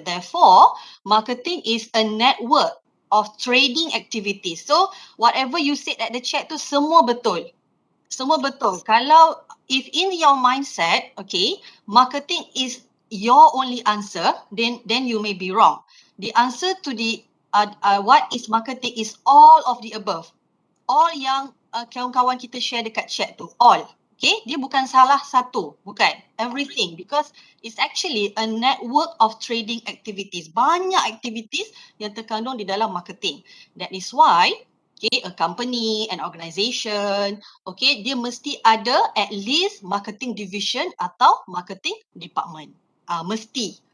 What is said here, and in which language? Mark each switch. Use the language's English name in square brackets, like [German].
[English] Therefore, marketing is a network of trading activities. So whatever you said at the chat [Malay] tu semua betul. Semua betul. [English] Kalau if in your mindset, okay, marketing is your only answer, then you may be wrong. The answer to the what is marketing is all of the above. [Malay] All yang kawan-kawan kita share dekat chat tu, all. Okay, dia bukan salah satu, bukan. [English] Everything, because it's actually a network of trading activities. Banyak activities [Malay] yang terkandung di dalam [English] marketing. That is why, okay, a company, an organisation, okay, [Malay] dia mesti ada [English] at least marketing division atau marketing department. [Malay] Mesti.